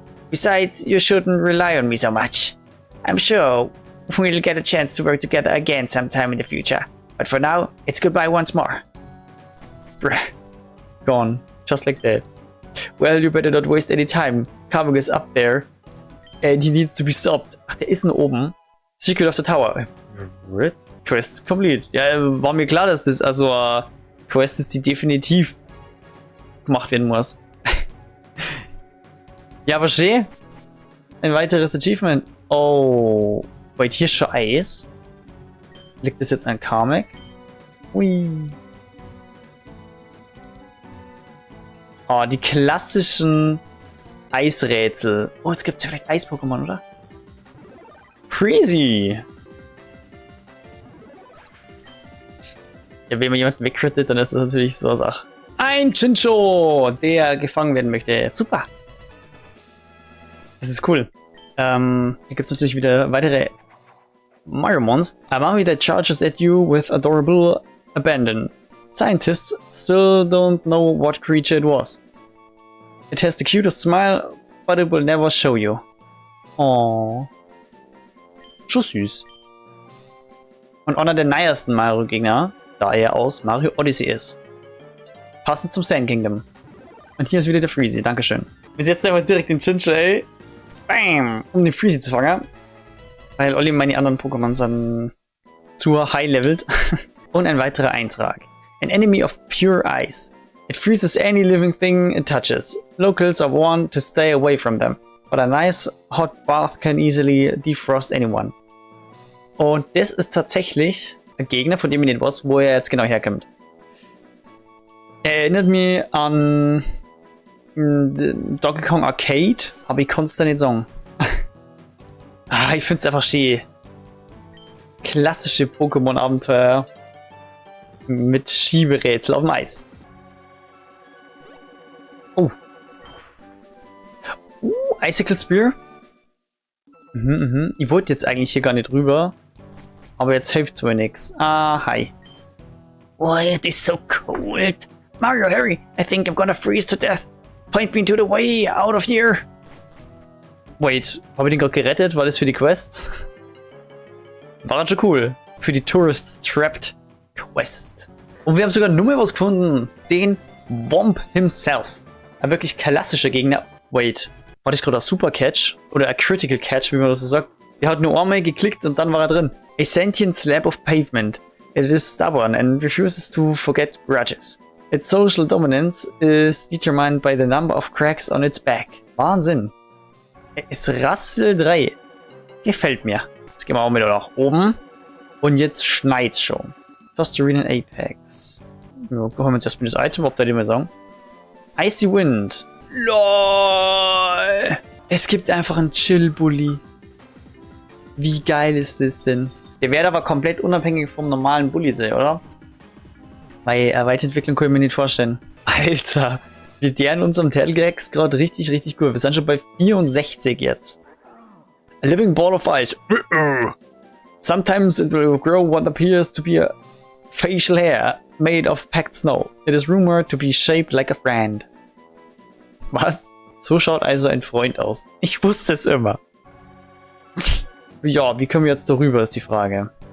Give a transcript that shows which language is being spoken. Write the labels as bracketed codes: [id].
[en] Besides, you shouldn't rely on me so much. I'm sure we'll get a chance to work together again sometime in the future. But for now, it's goodbye once more. Bruh. Gone. Just like that. Well, you better not waste any time. Carving is up there. And he needs to be stopped. [de] Ach, der ist noch oben. Secret of the Tower. Quest complete. Ja, war mir klar, dass das also Quest ist, die definitiv gemacht werden muss. Ja, aber schön. Ein weiteres Achievement. Oh. Wait, hier ist schon Eis. Liegt das jetzt an Kamek? Ui. Oh, die klassischen Eisrätsel. Oh, jetzt gibt es ja vielleicht Eis-Pokémon, oder? Crazy! Ja, wenn man jemanden wegcrittet, dann ist das natürlich so eine Sache. Ein Chincho, der gefangen werden möchte. Super! Das ist cool. Hier gibt es natürlich wieder weitere Mariomons. [en] A mummy that charges at you with adorable abandon. Scientists still don't know what creature it was. It has the cutest smile, but it will never show you. [de] Oh. Schon süß. Und einer der neuesten Mario-Gegner, da er aus Mario Odyssey ist. Passend zum Sand Kingdom. Und hier ist wieder der Freezy, dankeschön. Wir setzen einfach direkt den Chincha, ey. Bam! Um den Freezy zu fangen. Weil alle meine anderen Pokémon sind zu high-leveled. Und ein weiterer Eintrag. [en] An enemy of pure ice. It freezes any living thing it touches. Locals are warned to stay away from them. But a nice hot bath can easily defrost anyone. [de] Und das ist tatsächlich ein Gegner, von dem ich nicht weiß, wo er jetzt genau herkommt. Er erinnert mich an Donkey Kong Arcade, aber ich kann es da nicht sagen. Ich finde es einfach schön. Klassische Pokémon-Abenteuer mit Schieberätsel auf dem Eis. Oh. [en] Icicle Spear. [de] Ich wollte jetzt eigentlich hier gar nicht rüber. Aber jetzt hilft's wohl nix. [en] Ah, hi. Boy, it is so cold. Mario, hurry. I think I'm gonna freeze to death. Point me to the way out of here. [de] Wait, habe ich den gerade gerettet? War das für die Quest? War das schon cool. Für die Tourists Trapped Quest. Und wir haben sogar nur mehr was gefunden. Den Womp himself. Ein wirklich klassischer Gegner. Wait, war das gerade ein Super Catch? Oder ein Critical Catch, wie man das so sagt? Der hat nur einmal geklickt und dann war er drin. [en] A sentient slab of pavement. It is stubborn and refuses to forget grudges. Its social dominance is determined by the number of cracks on its back. [de] Wahnsinn. Es rasselt 3. Gefällt mir. Jetzt gehen wir auch wieder nach oben. Und jetzt schneit's schon. Tostarena Apex. Ja, holen wir uns erstmal das Item, ob da die mal sagen. Icy Wind. LOL. Es gibt einfach einen Chill-Bully. Wie geil ist das denn? Der wird aber komplett unabhängig vom normalen Bully sein, oder? Weil Weiterentwicklung kann ich mir nicht vorstellen. Alter, wir deren unserem Tailgax gerade richtig, richtig gut. Wir sind schon bei 64 jetzt. [en] A living ball of ice. Sometimes it will grow what appears to be a facial hair made of packed snow. It is rumored to be shaped like a friend. [de] Was? So schaut also ein Freund aus. Ich wusste es immer. Ja, wie kommen wir jetzt darüber, ist die Frage.